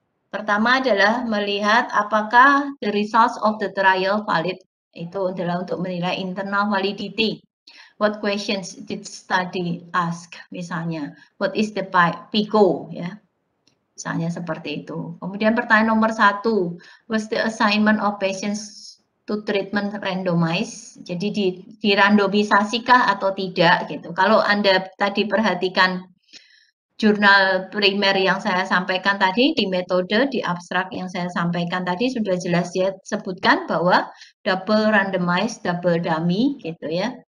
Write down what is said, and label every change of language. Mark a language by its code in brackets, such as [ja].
[id] Pertama adalah melihat apakah [en] the results of the trial valid. [id] Itu adalah untuk menilai internal validity. [en] What questions did study ask? Misalnya, what is the PICO? Ya. [id] Misalnya seperti itu. Kemudian pertanyaan nomor 1, [en] was the assignment of patients to treatment randomized? [id] Jadi dirandomisasi-kah atau tidak gitu. Kalau Anda tadi perhatikan jurnal primer yang saya sampaikan tadi di metode, di abstrak yang saya sampaikan tadi sudah jelas dia sebutkan bahwa [en] double randomized, double dummy [id] gitu ya.